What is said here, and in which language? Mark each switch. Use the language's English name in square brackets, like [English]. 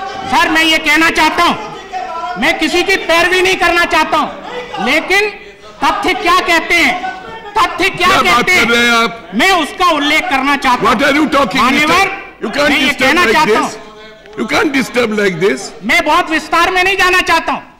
[Hindi] Sir मैं ये कहना चाहता हूं, मैं किसी की पैरवी नहीं करना चाहता हूं, लेकिन तथ्य क्या कहते हैं, बात कर रहे हैं आप? मैं उसका उल्लेख करना चाहता हूं. [English] What are you talking? You can't disturb like this. You can't disturb like this. [Hindi] मैं बहुत विस्तार में नहीं जाना चाहता हूं.